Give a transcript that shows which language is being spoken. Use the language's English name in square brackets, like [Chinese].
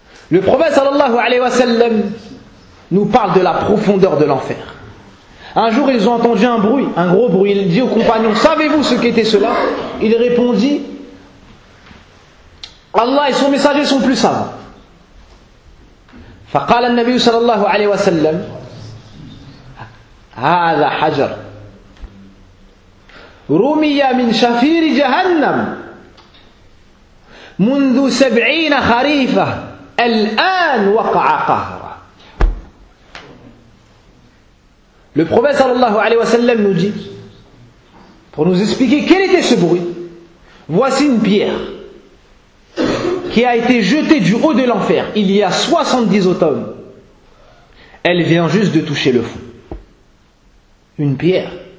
[French] Le prophète sallallahu alayhi wa sallam nous parle de la profondeur de l'enfer. Un jour, ils ont entendu un bruit, un gros bruit. Il dit aux compagnons, savez-vous ce qu'était cela? Il répondit, Allah et son messager sont plus savants. [Arabic] فقال النبي صلى الله عليه وسلم هذا حجر رمي من شفير جهنم منذ 70 خريفة الآن وقع قهرا. [French] Le prophète صلى الله عليه وسلم nous dit, pour nous expliquer quel était ce bruit, voici une pierre qui a été jetée du haut de l'enfer il y a 70 automnes. Elle vient juste de toucher le fond. Une pierre.